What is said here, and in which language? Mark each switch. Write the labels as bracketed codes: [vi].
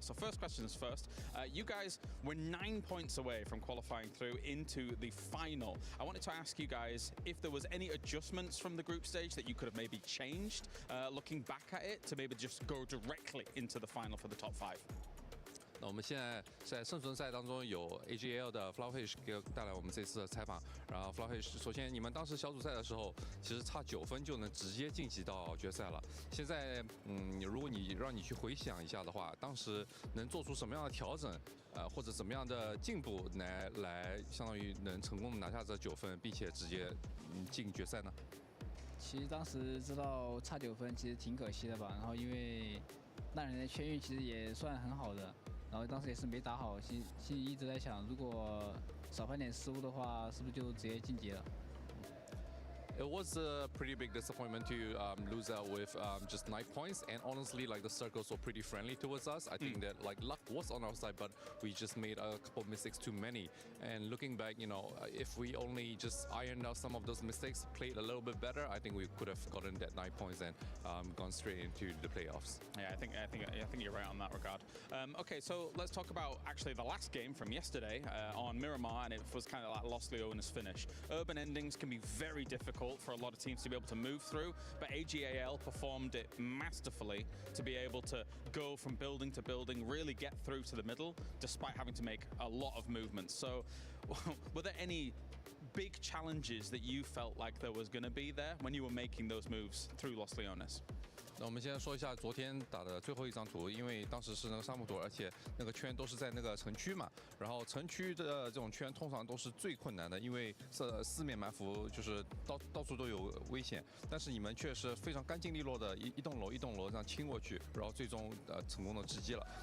[en] So first question is first. You guys were 9 points away from qualifying through into the final. I wanted to ask you guys if there was any adjustments from the group stage that you could have maybe changed looking back at it to maybe just go directly into the final for the top 5. [zh] 那我们现在在生存赛当中有 AGL 的 Flowfish 给带来我们这次的采访。然后 Flowfish， 首先你们当时小组赛的时候，其实差9分就能直接晋级到决赛了。现在，如果让你去回想一下的话，当时能做出什么样的调整，或者怎么样的进步来相当于能成功的拿下这9分，并且直接进决赛呢？其实当时知道差9分，其实挺可惜的吧。然后因为那人的圈运其实也算很好的。然后当时也是没打好，心里一直在想，如果少犯点失误的话，是不是就直接晋级了？ [en] It was a pretty big disappointment to lose out with just 9 points, and honestly, like the circles were pretty friendly towards us. I think that like luck was on our side, but we just made a couple of mistakes too many. And looking back, you know, if we only just ironed out some of those mistakes, played a little bit better, I think we could have gotten that 9 points and gone straight into the playoffs. Yeah, I think you're right on that regard. Okay, so let's talk about actually the last game from yesterday on Miramar, and it was kind of like Los Leones finish. Urban endings can be very difficult for a lot of teams to be able to move through, but AGAL performed it masterfully to be able to go from building to building, really get through to the middle, despite having to make a lot of movements. So, were there any big challenges that you felt like there was going to be there when you were making those moves through Los Leones? [zh] 那我们先说一下昨天打的最后一张图，因为当时是那个沙漠图，而且那个圈都是在那个城区嘛。然后城区的这种圈通常都是最困难的，因为四面埋伏，就是到处都有危险。但是你们却是非常干净利落的一栋楼一栋楼这样清过去，然后最终成功的直击了。